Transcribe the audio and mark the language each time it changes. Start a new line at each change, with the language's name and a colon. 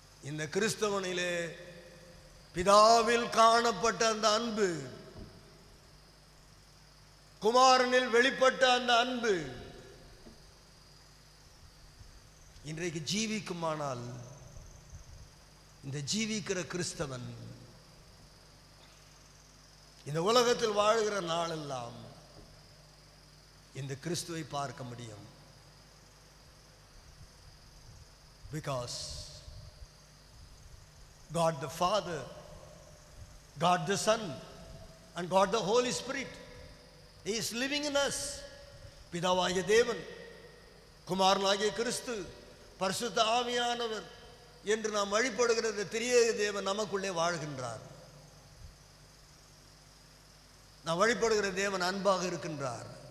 Tamil: இந்த கிறிஸ்தவனிலே பிதாவில் காணப்பட்ட அந்த அன்பு, குமாரனில் வெளிப்பட்ட அந்த அன்பு இன்றைக்கு ஜீவிக்குமானால், இந்த ஜீவிக்கிற கிறிஸ்தவன் இந்த உலகத்தில் வாழ்கிற நாளெல்லாம் இந்த கிறிஸ்துவை பார்க்க முடியும்.
English: Because God the Father, God the Son and God the Holy Spirit, He is living in us.
Tamil: பிதாவாகிய தேவன், குமாரனாகிய கிறிஸ்து, பரிசுத்த ஆவியானவர் என்று நாம் வழிபடுகிற இந்த திரியேக தேவன் நமக்குள்ளே வாழ்கின்றார். நாம் வழிபடுகிற தேவன் அன்பாக இருக்கின்றார்.